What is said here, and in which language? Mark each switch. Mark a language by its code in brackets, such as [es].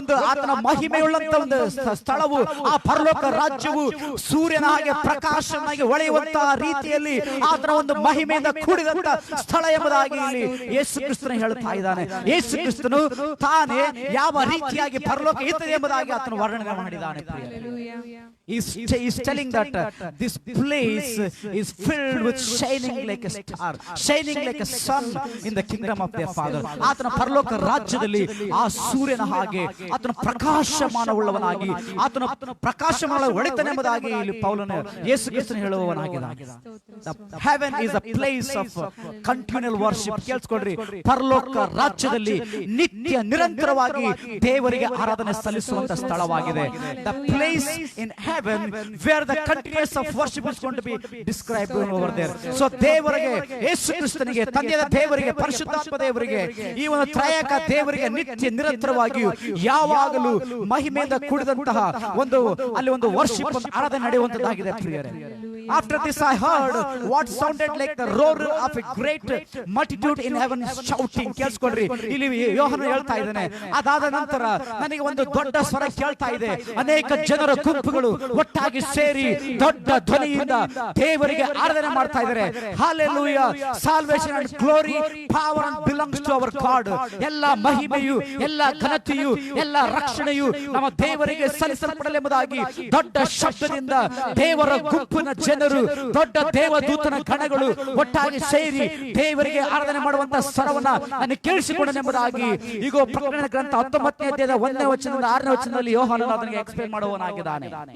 [kn] ಆತನ ಮಹಿಮೆಯುಳ್ಳಂತ ಒಂದು ಸ್ಥಳವು ಆ ಪರಲೋಕ ರಾಜ್ಯವು ಸೂರ್ಯನ ಹಾಗೆ ಪ್ರಕಾಶನಾಗಿ ಹೊಳೆಯುವಂತಹ ರೀತಿಯಲ್ಲಿ ಆತನ ಒಂದು ಮಹಿಮೆಯಿಂದ ಕೂಡಿದಂತ ಸ್ಥಳ ಎಂಬುದಾಗಿ ಯೇಸು ಕ್ರಿಸ್ತನು ಹೇಳ್ತಾ ಇದ್ದಾನೆ. ಯೇಸು ಕ್ರಿಸ್ತನು ತಾನೇ ಯಾವ ರೀತಿಯಾಗಿ ಪರಲೋಕ ಇರ್ತದೆ ಎಂಬುದಾಗಿ ಆತನು ವರ್ಣನೆ ಮಾಡಿದ್ದಾನೆ. [en] He's telling that this place is filled with shining like a star, shining like a sun in the kingdom of their father. [kn] ಆತನ ಪರಲೋಕ ರಾಜ್ಯದಲ್ಲಿ ಆ ಸೂರ್ಯನ ಹಾಗೆ ಆತನ ಪ್ರಕಾಶಮಾನವುಳ್ಳವನಾಗಿ ಆತನ ಪ್ರಕಾಶಮಾನ ಹೊಳೆತಾನೆ ಎಂಬುದಾಗಿ ಇಲ್ಲಿ ಪೌಲನು ಯೇಸು ಕ್ರಿಸ್ತನು ಹೇಳುವವನಾಗಿದ್ದಾನೆ. [en] Heaven is a place of continual worship. [kn] ಕೇಳಿಸ್ಕೊಳ್ರಿ, ಪರಲೋಕ ರಾಜ್ಯದಲ್ಲಿ ನಿತ್ಯ ನಿರಂತರವಾಗಿ ದೇವರಿಗೆ ಆರಾಧನೆ ಸಲ್ಲಿಸುವಂತ ಸ್ಥಳವಾಗಿದೆ. [en] The place in heaven where the continuous of worship is going to be described over there. [kn] So ದೇವರಿಗೆ, ಯೇಸು ಕ್ರಿಸ್ತನಿಗೆ, ತಂದೆಯ ದೇವರಿಗೆ, ಪರಿಶುದ್ಧಾತ್ಮ ದೇವರಿಗೆ, ಈ ಒಂದು ತ್ರಯಕ ದೇವರಿಗೆ ನಿತ್ಯ ನಿರಂತರವಾಗಿಯೂ ಯಾವಾಗಲೂ ಮಹಿಮೆಯಿಂದ ಕೂಡಿದಂತಹ ಅಲ್ಲಿ ಒಂದು ವರ್ಷಿಪ್ ಆರಾಧನೆ ನಡೆಯುವಂತದ್ದಾಗಿದೆ ಪ್ರಿಯರೇ. [en] After this I heard what sounded like the roar of a great multitude in heaven shouting. [kn] ಕೇಳಿಸ್ಕೊಳ್ರಿ, ಇಲ್ಲಿ ಯೋಹಾನನು ಹೇಳ್ತಾ ಇದ್ದಾನೆ, ಅದಾದ ನಂತರ ನನಗೆ ಒಂದು ದೊಡ್ಡ ಸ್ವರ ಕೇಳ್ತಾ ಇದೆ. ಅನೇಕ ಜನರ ಗುಂಪುಗಳು ಒಟ್ಟಾಗಿ ಸೇರಿ ದೊಡ್ಡ ಧ್ವನಿಯಿಂದ ದೇವರಿಗೆ ಆರಾಧನೆ ಮಾಡ್ತಾ ಇದ್ದಾರೆ. [en] Hallelujah. Salvation and glory, power and belongs to our God. [kn] ಎಲ್ಲ ಮಹಿಮೆಯು, ಎಲ್ಲ ಘನತೆಯು, ಎಲ್ಲ ರಕ್ಷಣೆಯು ನಮ್ಮ ದೇವರಿಗೆ ಸಲ್ಲಿಸಲ್ಪಡಲೆಂಬುದಾಗಿ ದೊಡ್ಡ ಶಬ್ದದಿಂದ ದೇವರ ಗುಂಪಿನ ಜನರು, ದೊಡ್ಡ ದೇವದೂತನ ಗಣಗಳು ಒಟ್ಟಾಗಿ ಸೇರಿ ದೇವರಿಗೆ ಆರಾಧನೆ ಮಾಡುವಂತ ಸ್ವರವನ್ನ ನನಗೆ ಕೇಳಿಸಿಕೊಂಡನೆಂಬುದಾಗಿ ಈಗ ಪ್ರಕಟಣೆ ಗ್ರಂಥ 19ನೇ ಅಧ್ಯಾಯದ 1ನೇ ವಚನದಿಂದ 6ನೇ ವಚನದಲ್ಲಿ ಯೋಹಾನನು ಅದನ್ನು ಎಕ್ಸ್ಪ್ಲೇನ್ ಮಾಡುವವನಾಗಿದ್ದಾನೆ.